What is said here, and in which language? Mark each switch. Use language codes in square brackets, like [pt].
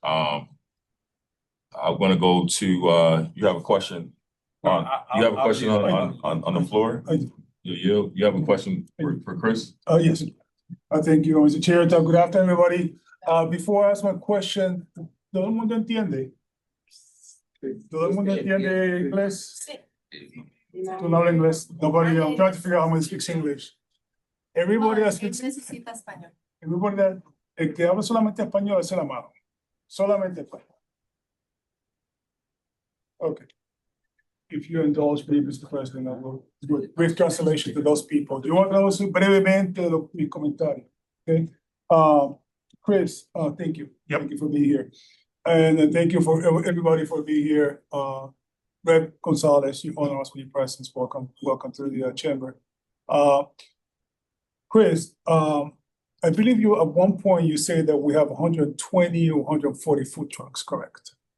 [en] I'm going to go to you have a question. You have a question on the floor? You have a question for Chris? Yes. Thank you, Mr. Chair. Good afternoon, everybody. Before I ask my question, [es] ¿todo el mundo entiende? ¿Todo el mundo entiende inglés? ¿Tú no hablas inglés? [en] Nobody, I'm trying to figure out how to speak English. Everybody that speaks, [es] necesita español. [en] everybody that, [es] el que habla solamente español, es la mano. Solamente español. [en] Okay. If you indulge me, Mr. President, I will do a brief translation to those people. [es] Yo voy a traducir brevemente mis comentarios. [en] Okay. Chris, thank you. Yep. Thank you for being here. And thank you for everybody for being here. Rep Gonzalez, you honor us with your presence. Welcome to the chamber. Chris, I believe you at one point you said that we have 120 or 140 food trucks, correct?